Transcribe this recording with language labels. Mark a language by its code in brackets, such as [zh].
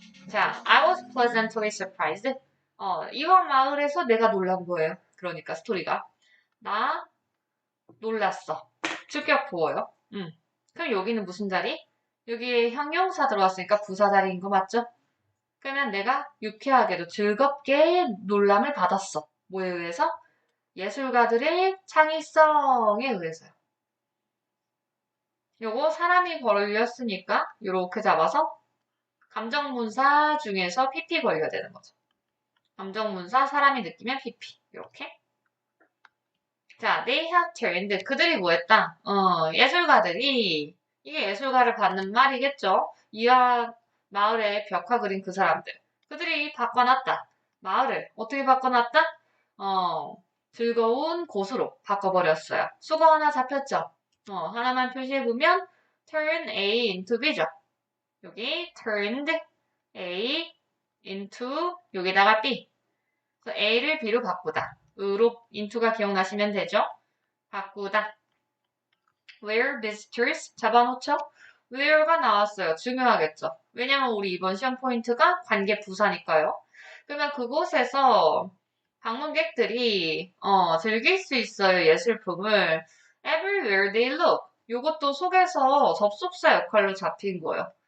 [en] 자, I was pleasantly surprised. [ko] 이화마을에서 내가 놀란 거예요. 그러니까 스토리가. 나 놀랐어. 주격 보어요. 그럼 여기는 무슨 자리? 여기에 형용사 들어왔으니까 부사 자리인 거 맞죠? 그러면 내가 유쾌하게도 즐겁게 놀람을 받았어. 뭐에 의해서? 예술가들의 창의성에 의해서요. 요거 사람이 걸렸으니까 요렇게 잡아서 감정문사 중에서 PP 걸려야 되는 거죠. 감정문사 사람이 느끼면 PP. 이렇게. 자, [en] they have turned. [ko] 그들이 뭐 했다? 예술가들이 이게 예술가를 받는 말이겠죠. 이와 마을에 벽화 그린 그 사람들. 그들이 바꿔놨다. 마을을 어떻게 바꿔놨다? 즐거운 곳으로 바꿔버렸어요. 수거 하나 잡혔죠? 하나만 표시해보면 [en] turn A into B [ko] 죠. [en] 여기 turned A into 여기다가 B. [ko] 그래서 A를 B로 바꾸다. 으로 into가 기억나시면 되죠? 바꾸다. [en] Where visitors 잡아놓죠? [ko] where가 나왔어요. 중요하겠죠? 왜냐면 우리 이번 시험 포인트가 관계 부사니까요. 그러면 그곳에서 방문객들이 즐길 수 있어요. [en] 예술품을. Everywhere they look. [ko] 이것도 속에서 접속사 역할로 잡힌 거예요.